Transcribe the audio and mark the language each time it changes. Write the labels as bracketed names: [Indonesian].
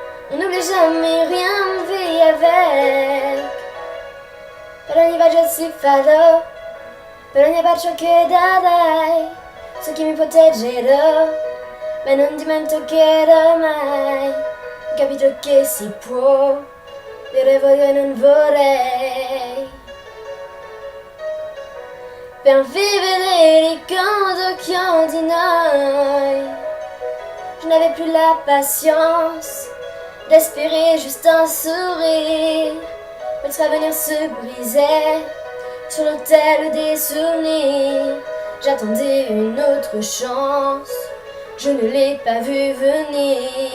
[French] On n'oublie jamais rien, on vit avec. [Italian] Per ogni viaggio si farò, per ogni bacio che darai, so che mi proteggerò, ma non dimenticherò mai. Ho capito che si può dire voglio e non vorrei, per vivere ricordo che ho di noi. [French] Je n'avais plus la patience d'espérer juste un sourire. Notre avenir se brisait sur l'autel des souvenirs. J'attendais une autre chance, je ne l'ai pas vue venir.